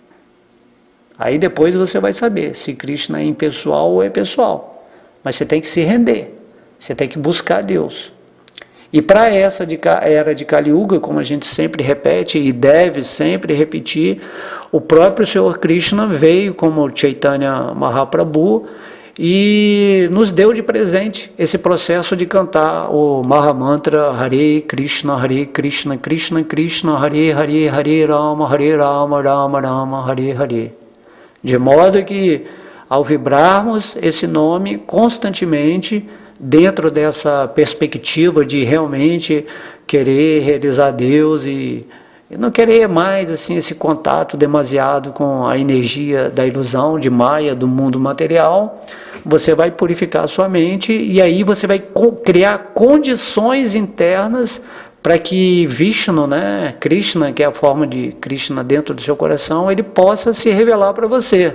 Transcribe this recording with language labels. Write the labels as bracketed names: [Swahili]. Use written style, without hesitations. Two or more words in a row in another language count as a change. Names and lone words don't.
[Portuguese] Aí depois você vai saber se Krishna é impessoal ou é pessoal, mas você tem que se render, você tem que buscar Deus. E para essa era de Kali Yuga, como a gente sempre repete e deve sempre repetir, o próprio Senhor Krishna veio como Chaitanya Mahaprabhu e nos deu de presente esse processo de cantar o Mahamantra [Sanskrit] Hare Krishna, Krishna Krishna, Hare Hare, Hare Rama, Rama Rama, Hare Hare. [Portuguese] De modo que, ao vibrarmos esse nome constantemente, dentro dessa perspectiva de realmente querer realizar Deus e não querer mais assim esse contato demasiado com a energia da ilusão, de Maya, do mundo material, você vai purificar a sua mente e aí você vai criar condições internas para que Vishnu, né, Krishna, que é a forma de Krishna dentro do seu coração, ele possa se revelar para você.